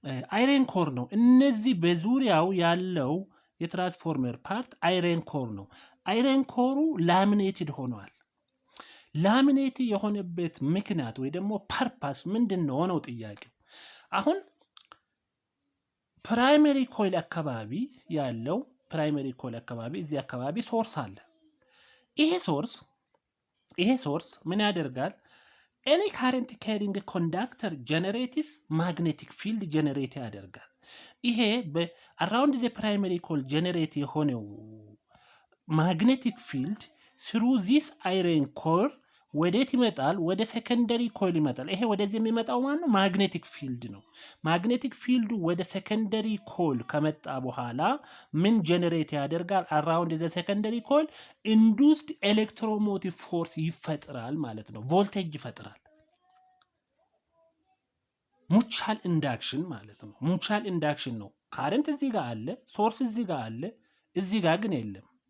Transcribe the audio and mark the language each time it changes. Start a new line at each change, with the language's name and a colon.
Amharic: አይረን ኮር ነው። እነዚህ በዙሪያው ያለው የትራንስፎርመር ፓርት አይረን ኮር ነው። አይረን ኮሩ ላሚኔትድ ሆኗል። ላሚኔት የሆነበት ምክንያት ወይ ደግሞ ፐርፓስ ምንድነው ነው ጥያቄው። አሁን ፕራይመሪ ኮይል አካባቢ ያለው እዚህ አካባቢ ሶርስ አለ። ይሄ ሶርስ ምን ያደርጋል?
English: any current carrying conductor generates magnetic field generate
Amharic: ያደርጋል። ይሄ
English: around the primary coil generate
Amharic: የሆነው
English: magnetic field through this iron core
Amharic: ወዴት ይመጣል? ወደ ሰከንደሪ ኮይል ይመጣል። ይሄ ወደዚህ የሚመጣው ማለት ነው ማግኔቲክ ፊልድ ነው። ማግኔቲክ ፊልዱ ወደ ሰከንደሪ ኮይል ከመጣ በኋላ ምን ጀነሬት ያደርጋል?
English: አራውንድ ዘ ሰከንደሪ ኮይል ኢንዱስድ ኤሌክትሮሞቲቭ ፎርስ
Amharic: ይፈጥራል ማለት ነው። ቮልቴጅ ይፈጥራል። ሙቻል ኢንዳክሽን ማለት ነው። ሙቻል ኢንዳክሽን ነው። ካረንት እዚህ ጋር አለ፣ ሶርስ እዚህ ጋር አለ፣ እዚህ ጋር ግን የለም።